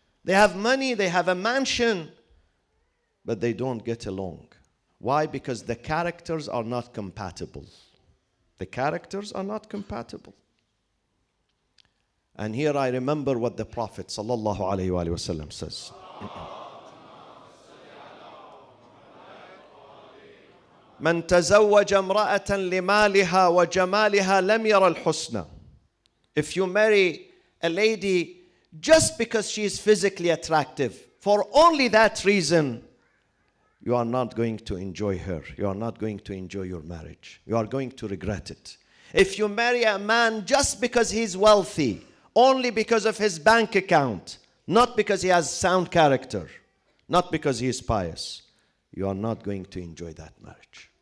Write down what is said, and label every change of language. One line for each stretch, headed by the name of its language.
English: They have money, they have a mansion, but they don't get along. Why? Because the characters are not compatible. The characters are not compatible. And here I remember what the Prophet ﷺ says.
Arabic: من تزوج امرأة لمالها وجمالها لم ير الحسنى.
English: If you marry a lady just because she is physically attractive, for only that reason, you are not going to enjoy her. You are not going to enjoy your marriage. You are going to regret it. If you marry a man just because he's wealthy, only because of his bank account, not because he has sound character, not because he is pious, you are not going to enjoy that marriage.